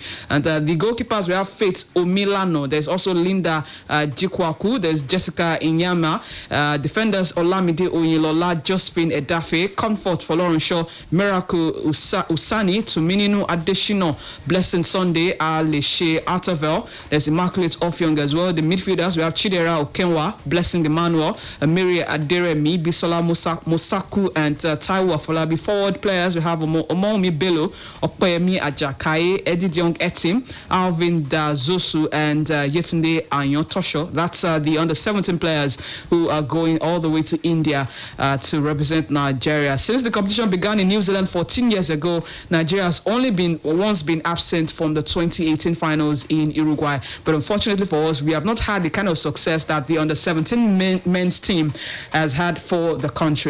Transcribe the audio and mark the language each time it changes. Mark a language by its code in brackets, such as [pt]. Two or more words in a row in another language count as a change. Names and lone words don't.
[en] And the goalkeepers, we have Faith Omilano. There's also Linda Jikwaku. There's Jessica Inyama. Defenders Olamide Oyelola, Josephine Edafe, Comfort for Lauren Shaw, Miracle Usani, Tumininu Adeshino, Blessing Sunday, Aleshe Artavel. There's Immaculate Ofyong as well. The midfielders, we have Chidera Okenwa, Blessing Emmanuel, Miri Aderemi, Bisola Mosaku, and Taiwo Afolabi. Forward players, we have Omomi Bello, Opeyemi Ajakaye, Eddie Diong Etim, Alvin Dazosu, and Yetunde Anyon Tosho. That's the under 17 players who are going all the way to India to represent Nigeria. Since the competition began in New Zealand 14 years ago, Nigeria has only once been absent from the 2018 finals in Uruguay. But unfortunately for us, we have not had the kind of success that the under 17 men's team has had for the country.